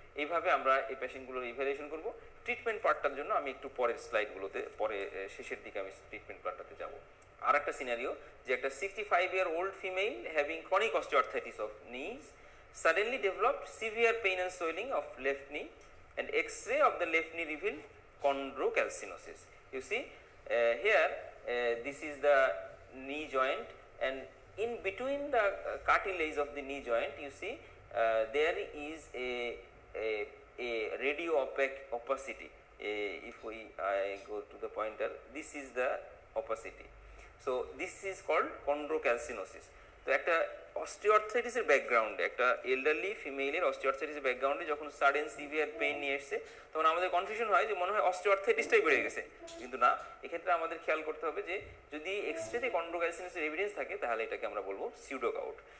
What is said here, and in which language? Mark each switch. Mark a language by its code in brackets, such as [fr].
[bn] এইভাবে আমরা এই পেশেন্টগুলোর ইভ্যালুয়েশন করব। ট্রিটমেন্ট পার্টটার জন্য আমি একটু পরের স্লাইডগুলোতে, পরে শেষের দিকে আমি ট্রিটমেন্ট পার্টটাতে যাব। আর একটা সিনারিও, যে একটা [en] 65-year-old female having chronic osteoarthritis of knees suddenly developed severe pain and swelling of left knee, and X-ray of the left knee revealed chondrocalcinosis. You see here this is the knee joint, and in between the cartilage of the knee joint you see there is a radio opaque opacity. If I go to the pointer, this is the opacity. So this is called chondrocalcinosis. [bn] তো একটা অস্টিওআর্থ্রাইটিসের ব্যাকগ্রাউন্ডে, একটা elderly ফিমেলের অস্টিওআর্থ্রাইটিসের ব্যাকগ্রাউন্ডে যখন sudden severe pain নিয়ে এসছে, তখন আমাদের কনফিউশন হয় যে মনে হয় অস্টিওআর্থ্রাইটিসটাই বেড়ে গেছে, কিন্তু না। এক্ষেত্রে আমাদের খেয়াল করতে হবে যে যদি এক্সরেতে কন্ড্রোক্যালসিনোসের এভিডেন্স থাকে তাহলে এটাকে আমরা বলবো সিউডো গাউট।